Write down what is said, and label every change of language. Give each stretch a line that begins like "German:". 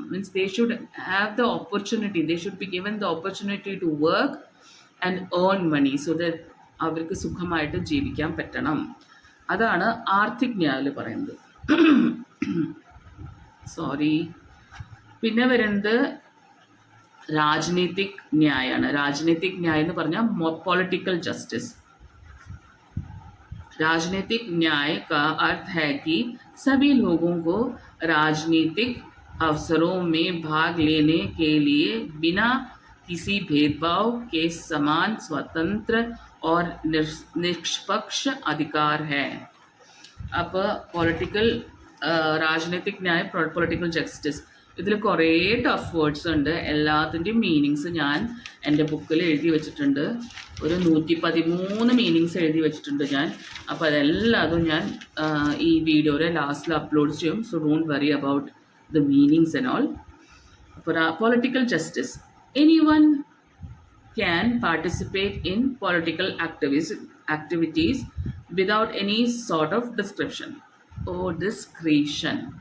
English: means they should have the opportunity, they should be given the opportunity to work and earn money so that
Malayalam: അവർക്ക് സുഖമായിട്ട് ജീവിക്കാൻ പറ്റണം. അതാണ് ആർത്തിക് ന്യായിൽ പറയുന്നത്.
English: Sorry.
Malayalam: പിന്നെ വരുന്നത്
Hindi: राजनीतिक न्याय.
Malayalam: राजनीतिक न्याय എന്ന് പറഞ്ഞാൽ पॉलिटिकल जस्टिस.
Hindi: राजनीतिक न्याय का अर्थ है कि सभी लोगों को राजनीतिक अवसरों में भाग लेने के लिए बिना किसी भेदभाव के समान स्वतंत्र और निष्पक्ष अधिकार है. अब पॉलिटिकल राजनीतिक न्याय, पॉलिटिकल जस्टिस,
Malayalam: ഇതിൽ കുറേ ടഫ് വേർഡ്സ് ഉണ്ട്. എല്ലാത്തിൻ്റെയും മീനിങ്സ് ഞാൻ എൻ്റെ ബുക്കിൽ എഴുതി വെച്ചിട്ടുണ്ട്. ഒരു 113 മീനിങ്സ് എഴുതി വെച്ചിട്ടുണ്ട് ഞാൻ. അപ്പോൾ അതെല്ലാതും ഞാൻ ഈ വീഡിയോയുടെ ലാസ്റ്റിൽ അപ്ലോഡ് ചെയ്യും.
English: So don't worry about the meanings and all. അപ്പോൾ political justice, anyone can participate in political activities without any sort of description or discretion.